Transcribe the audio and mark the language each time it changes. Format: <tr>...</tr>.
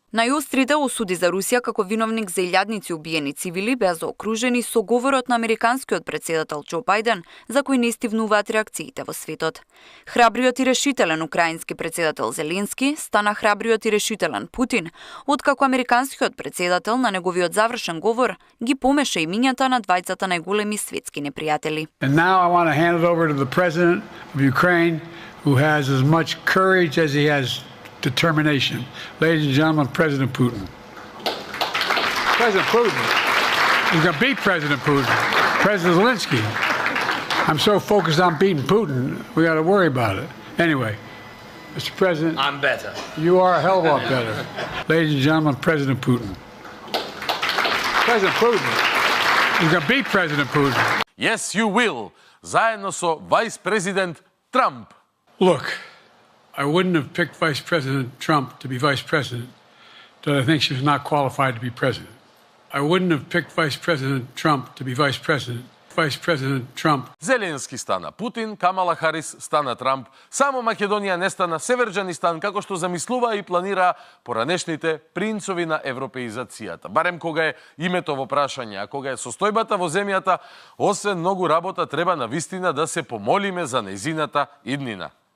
<mk>Најострите осуди за Русија како виновник за илјадници убиени цивили беа заокружени со говорот на американскиот председател Џо Бајден, за кој не стивнуваат реакциите во светот. Храбриот и решителен украински председател Зеленски стана храбриот и решителен Путин, откако американскиот председател на неговиот завршен говор ги помеша имињата на двајцата најголеми светски непријатели.</mk> <en>And now I want to hand it over to the president of Ukraine, who has as much courage as he has determination. Ladies and gentlemen, President Putin. President Putin. He's going to beat President Putin. President Zelensky. I'm so focused on beating Putin, we got to worry about it. Anyway, Mr. President. I'm better. You are a hell of a lot better. Ladies and gentlemen, President Putin. President Putin. He's going to beat President Putin. Yes, you will.</en> <mk>Заедно со вајс-президент Трамп.</mk> <en>Look, I wouldn't have picked Vice President Trump to be Vice President, that I think she was not qualified to be President. I wouldn't have picked Vice President Trump to be Vice President. Vice President Trump.</en> <mk>Зеленски стана Путин, Камала Харис стана Трамп. Само Македонија не стана Северџанистан, како што замислува и планира поранешните принцови на европеизацијата. Барем кога е името во прашање, а кога е состојбата во земјата, освен многу работа, треба навистина да се помолиме за нејзината иднина.</mk>